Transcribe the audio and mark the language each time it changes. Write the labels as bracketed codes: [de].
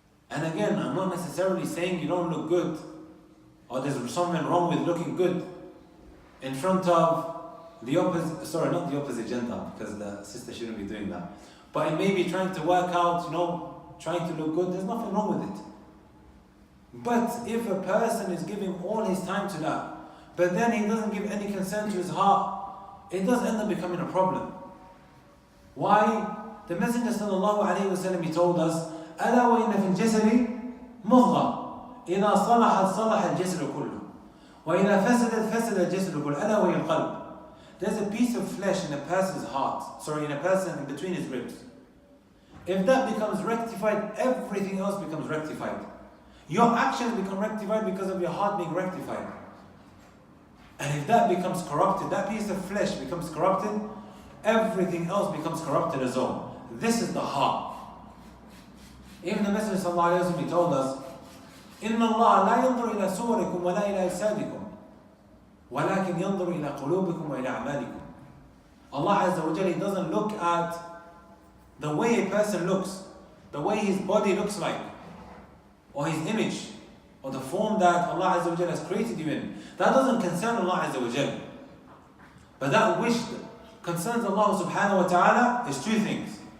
[en] And again, I'm not necessarily saying you don't look good or there's something wrong with looking good in front of the opposite, sorry, not the opposite gender, because the sister shouldn't be doing that. But it may be trying to work out, you know, trying to look good, there's nothing wrong with it. But if a person is giving all his time to that, but then he doesn't give any concern to his heart, it does end up becoming a problem. Why? The Messenger sallallahu alayhi wa sallam, he told us, [ar] أَلَا وَإِنَّ فِي الْجَسَدِ مُضْغَةً إِذَا صَلَحَتْ صَلَحَ الْجَسَدُ كُلُّهُ وَإِذَا فَسَدَتْ فَسَدَ الْجَسَدُ كُلُّهُ أَلَا وَهِيَ الْقَلْبُ. [en] There's a piece of flesh in a person's heart, in a person in between his ribs. If that becomes rectified, everything else becomes rectified. Your actions become rectified because of your heart being rectified. And if that becomes corrupted, that piece of flesh becomes corrupted, everything else becomes corrupted as well. This is the heart. Even the Messenger sallallahu alayhi wa sallam, he told us, [ar] إِنَّ اللَّهَ لَا يَنْظُرُ إِلَى صُوَرِكُمْ وَلَا إِلَى أَجْسَادِكُمْ وَلَكِنْ يَنْظُرُ إِلَى قُلُوبِكُمْ وَإِلَى أَعْمَالِكُمْ. [en] Allah Azza wa Jalla, he doesn't look at the way a person looks, the way his body looks like, or his image, or the form that Allah Azza wa Jalla has created you in. That doesn't concern Allah Azza wa Jalla. But that which concerns Allah subhanahu wa ta'ala is two things.